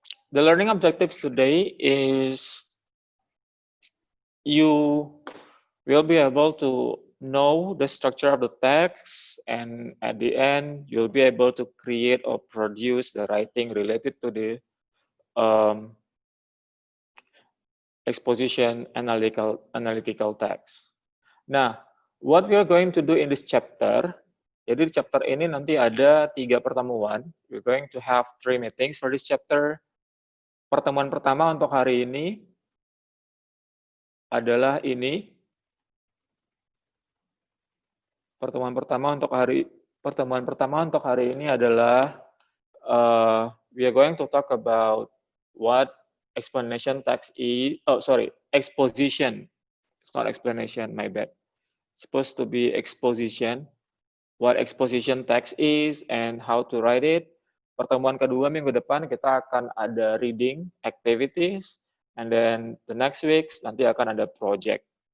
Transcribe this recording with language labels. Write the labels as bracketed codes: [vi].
[en] The learning objectives today is you will be able to know the structure of the text, and at the end, you'll be able to create or produce the writing related to the exposition analytical text. Nah, what we are going to do in this chapter, [id] jadi di chapter ini nanti ada 3 pertemuan. [en] We're going to have 3 meetings for this chapter. [id] Pertemuan pertama untuk hari ini adalah ini. Pertemuan pertama untuk hari ini adalah [en] we are going to talk about what explanation text is. Oh, sorry, exposition. It's not explanation, my bad. It's supposed to be exposition. What exposition text is and how to write it. [id] Pertemuan kedua minggu depan kita akan ada [en] reading activities, and then the next week [id] nanti akan ada [en] project.